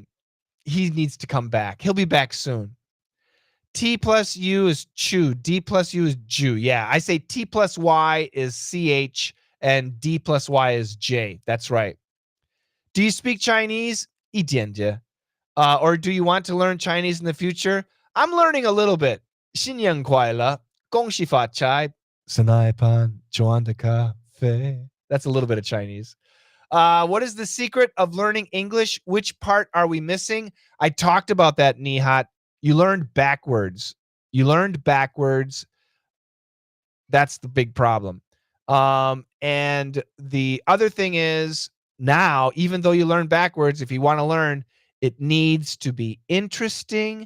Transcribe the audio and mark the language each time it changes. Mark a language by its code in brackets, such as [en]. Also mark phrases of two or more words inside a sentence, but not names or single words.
[en] He needs to come back. He'll be back soon. T plus U is chew. D plus U is Jew. Yeah, I say T plus Y is CH and D plus Y is J. That's right. Do you speak Chinese? [zh] 一点点. [en] Or do you want to learn Chinese in the future? I'm learning a little bit. [zh] 新年快乐,恭喜发财, สนายพัน,จวน的咖啡. [en] That's a little bit of Chinese. What is the secret of learning English? Which part are we missing? I talked about that, Nihat. You learned backwards. That's the big problem. And the other thing is now, even though you learn backwards, if you want to learn, it needs to be interesting.